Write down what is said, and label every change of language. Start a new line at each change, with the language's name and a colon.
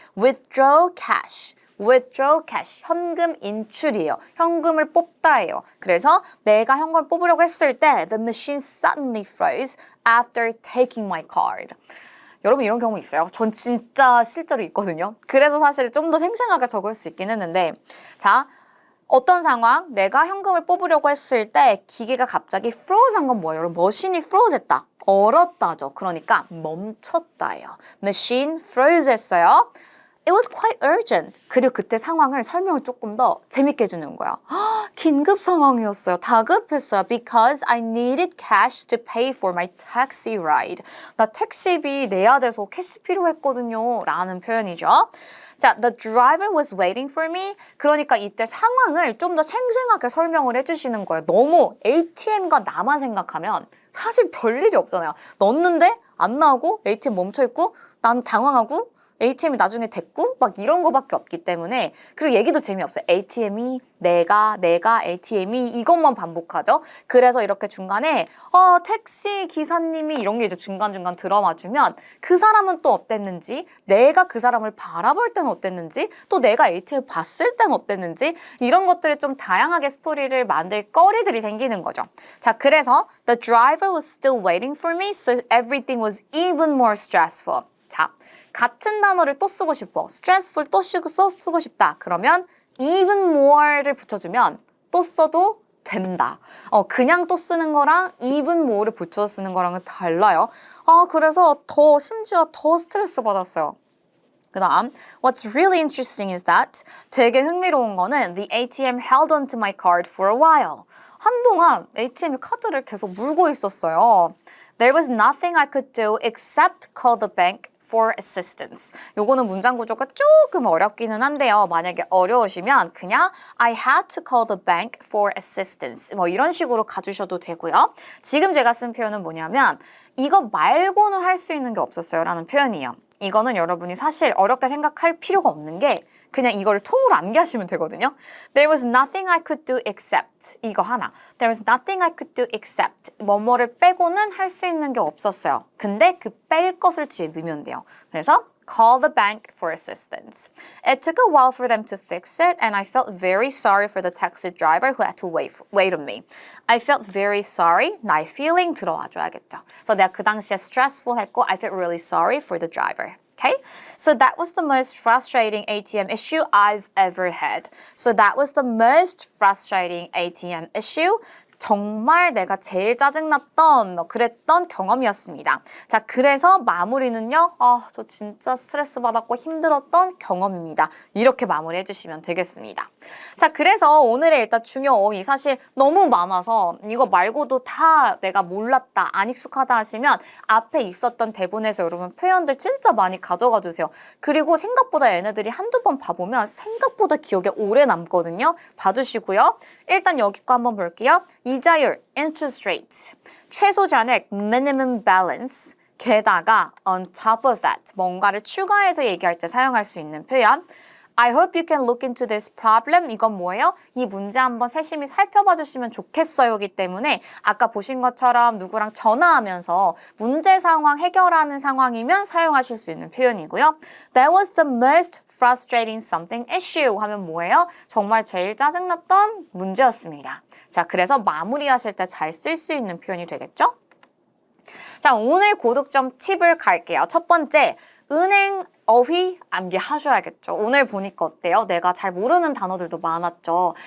English: Withdraw cash. withdraw cash,
Korean: 현금 인출이에요. 현금을 뽑다예요. 그래서 내가 현금을 뽑으려고 했을 때
English: the machine suddenly froze after taking my card.
Korean: 여러분 이런 경우 있어요? 전 진짜 실제로 있거든요. 그래서 사실 좀 더 생생하게 적을 수 있긴 했는데 자, 어떤 상황? 내가 현금을 뽑으려고 했을 때 기계가 갑자기 froze한 건 뭐예요? 여러분 머신이 froze했다. 얼었다죠. 그러니까 멈췄다예요.
English: machine froze
Korean: 했어요.
English: It was quite urgent.
Korean: 그리고 그때 상황을 설명을 조금 더 재밌게 해주는 거야. 긴급 상황이었어요. 다급했어요.
English: Because I needed cash to pay for my taxi ride.
Korean: 나 택시비 내야 돼서 캐시 필요했거든요. 라는 표현이죠.
English: 자, the driver was waiting for me.
Korean: 그러니까 이때 상황을 좀 더 생생하게 설명을 해주시는 거예요. 너무 ATM과 나만 생각하면 사실 별일이 없잖아요. 넣었는데 안 나오고 ATM 멈춰있고 난 당황하고 ATM이 나중에 됐고 막 이런 거밖에 없기 때문에 그리고 얘기도 재미없어요. ATM이 내가 ATM이 이것만 반복하죠. 그래서 이렇게 중간에 택시 기사님이 이런 게 이제 중간중간 들어와주면 그 사람은 또 어땠는지 내가 그 사람을 바라볼 때는 어땠는지 또 내가 ATM을 봤을 때는 어땠는지 이런 것들을 좀 다양하게 스토리를 만들 거리들이 생기는 거죠.
English: 자, 그래서 The driver was still waiting for me so everything was even more stressful.
Korean: 자, 같은 단어를 또 쓰고 싶어. stressful 또 쓰고 싶다. 그러면
English: even more
Korean: 를 붙여주면 또 써도 된다. 그냥 또 쓰는 거랑
English: even more
Korean: 를 붙여서 쓰는 거랑은 달라요. 그래서 심지어 더 스트레스 받았어요.
English: 그 다음, what's really interesting is that
Korean: 되게 흥미로운 거는
English: the ATM held on to my card for a while.
Korean: 한동안 ATM이 카드를 계속 물고 있었어요.
English: There was nothing I could do except call the bank for assistance.
Korean: 요거는 문장 구조가 조금 어렵기는 한데요. 만약에 어려우시면 그냥
English: I had to call the bank for assistance.
Korean: 뭐 이런 식으로 가주셔도 되고요. 지금 제가 쓴 표현은 뭐냐면 이거 말고는 할 수 있는 게 없었어요 라는 표현이에요. 이거는 여러분이 사실 어렵게 생각할 필요가 없는 게 그냥 이거를 통으로 암기하시면 되거든요.
English: There was nothing I could do except
Korean: 이거 하나.
English: There was nothing I could do except
Korean: 뭐뭐를 빼고는 할 수 있는 게 없었어요. 근데 그 뺄 것을 뒤에 넣으면 돼요. 그래서
English: call the bank for assistance. It took a while for them to fix it and I felt very sorry for the taxi driver who had to wait on me. I felt very sorry.
Korean: 나의 feeling 들어와 줘야겠죠. 그래서 내가 그 당시에
English: stressful
Korean: 했고
English: I felt really sorry for the driver. Okay, so that was the most frustrating ATM issue I've ever had. So that was the most frustrating ATM issue.
Korean: 정말 내가 제일 짜증났던 그랬던 경험이었습니다. 자, 그래서 마무리는요. 저 진짜 스트레스 받았고 힘들었던 경험입니다. 이렇게 마무리해 주시면 되겠습니다. 자, 그래서 오늘의 일단 중요 어휘 사실 너무 많아서 이거 말고도 다 내가 몰랐다, 안 익숙하다 하시면 앞에 있었던 대본에서 여러분 표현들 진짜 많이 가져가 주세요. 그리고 생각보다 얘네들이 한두 번 봐보면 생각보다 기억에 오래 남거든요. 봐주시고요. 일단 여기 거 한번 볼게요. 이자율, interest rate, 최소 잔액, minimum balance, 게다가
English: on top of that,
Korean: 뭔가를 추가해서 얘기할 때 사용할 수 있는 표현.
English: I hope you can look into this problem.
Korean: 이건 뭐예요? 이 문제 한번 세심히 살펴봐 주시면 좋겠어요기 때문에 아까 보신 것처럼 누구랑 전화하면서 문제 상황 해결하는 상황이면 사용하실 수 있는 표현이고요.
English: That was the most frustrating something issue
Korean: 하면 뭐예요? 정말 제일 짜증났던 문제였습니다. 자, 그래서 마무리하실 때 잘 쓸 수 있는 표현이 되겠죠? 자, 오늘 고득점 팁을 갈게요. 첫 번째, 은행 어휘 암기하셔야겠죠. 오늘 보니까 어때요? 내가 잘 모르는 단어들도 많았죠.